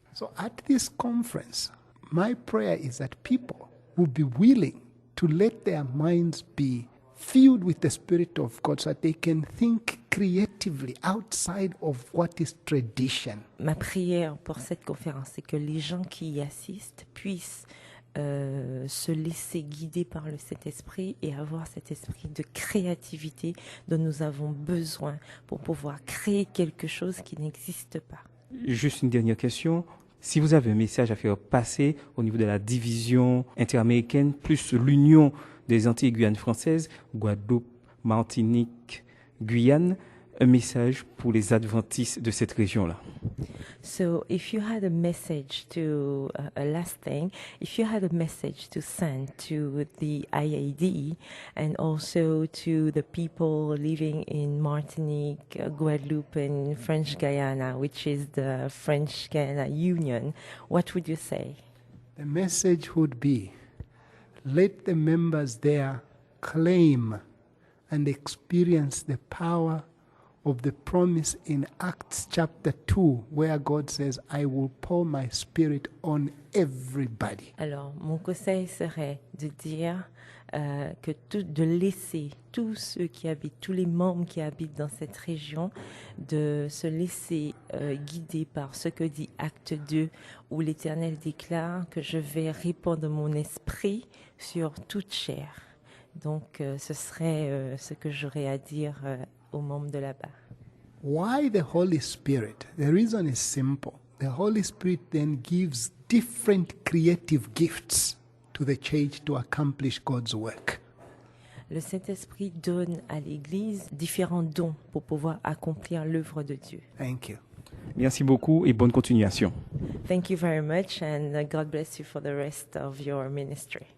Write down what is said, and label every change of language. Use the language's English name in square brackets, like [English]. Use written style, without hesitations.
[English] So at this conference, my prayer is that people will be willing to let their minds be filled with the Spirit of God so that they can think creatively outside of what is tradition. [French] Ma prière pour cette conférence, c'est que les gens qui y assistent puissent se laisser guider par le Saint-Esprit et avoir cet esprit de créativité dont nous avons besoin pour pouvoir créer quelque chose qui n'existe pas. Juste une dernière question. Si vous avez un message à faire passer au niveau de la division interaméricaine, plus l'union des Antilles et Guyane françaises, Guadeloupe, Martinique, Guyane, un message pour les adventistes de cette région-là. [English] So if you had a message to, a last thing, if you had a message to send to the IAD and also to the people living in Martinique, Guadeloupe and French Guyana, which is the French Guyana Union, what would you say? The message would be, let the members there claim and experience the power of the promise in Acts chapter 2, where God says, I will pour my spirit on everybody. [French] Alors, mon conseil serait de dire de laisser tous ceux qui habitent, tous les membres qui habitent dans cette région, de se laisser guider par ce que dit Acte 2, où l'Éternel déclare que je vais répandre mon esprit sur toute chair. Donc, ce serait ce que j'aurais à dire aux membres de là-bas. [English] Why the Holy Spirit? The reason is simple. The Holy Spirit then gives different creative gifts to the church to accomplish God's work. [French] Le Saint-Esprit donne à l'Église différents dons pour pouvoir accomplir l'œuvre de Dieu. [English] Thank you. [French] Merci beaucoup et bonne continuation. [English] Thank you very much and God bless you for the rest of your ministry.